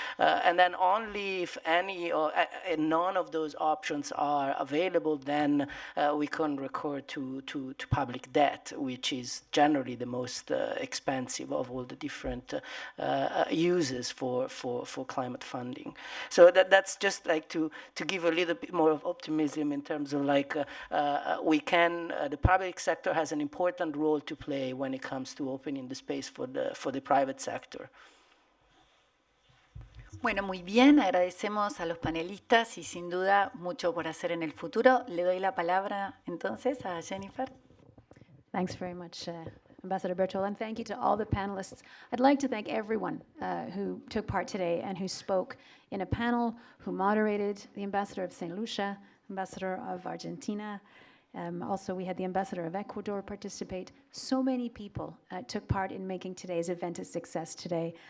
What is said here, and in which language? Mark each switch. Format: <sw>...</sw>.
<en>And then only if any or none of those options are available, then we can record to public debt, which is generally the most expensive of all the different uses for climate funding. So that's just like to give a little bit more of optimism in terms of like the public sector has an important role to play when it comes to opening the space for the private sector.</en> <es>Bueno, muy bien, agradecemos a los panelistas y sin duda mucho por hacer en el futuro. Le doy la palabra entonces a Jennifer.</es> <en>Thanks very much, Ambassador Bertol, and thank you to all the panelists. I'd like to thank everyone who took part today and who spoke in a panel, who moderated, the Ambassador of St. Lucia, Ambassador of Argentina, Also, we had the ambassador of Ecuador participate. So many people took part in making today's event a success today.</en>